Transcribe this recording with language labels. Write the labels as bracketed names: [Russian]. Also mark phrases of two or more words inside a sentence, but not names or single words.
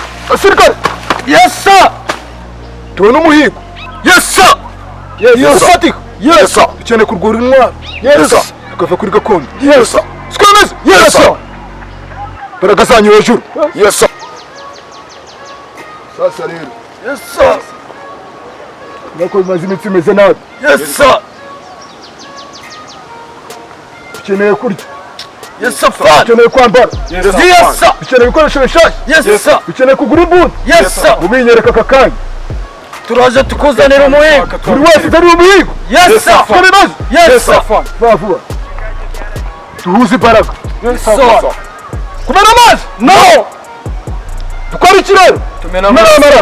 [English] Asirikare! Yes sir! [Kinyarwanda] Tubona umuhigo. [English] Yes sir! Yes sir! Yes sir! [Kinyarwanda] Dukeneye kurwura intwaro. [English] Yes sir! [Kinyarwanda] Tukava kuri gakondo. [English] Yes sir! Sikomeze! Yes sir! [Kinyarwanda] Imbaraga zanyu hejuru. [English] Yes sir! [Kinyarwanda] Sasa rero. [English] Yes sir! [Kinyarwanda] Nako bimaze iminsi imeze nabi. [English] Yes sir! [Kinyarwanda] Dukeneye kurya. [English] Yes sir! [Kinyarwanda] Dukeneye kwambara. [English] Yes sir! [Kinyarwanda] Dukeneye ibikoresho bishasha. [English] Yes sir! [Kinyarwanda] Dukeneye kugura imbunda. [English] Yes sir! [Kinyarwanda] Ubinyereka aka kanya. Turaje tukuzanira umuhigo. Buri wese utari umuhigo. [English] Yes sir! Sikomeze! Yes sir! Vuba. Tuhuze imbaraga. Yes sir! [Kinyarwanda] Kumena amazi? No! Dukora iki rero? Tumena amaraso.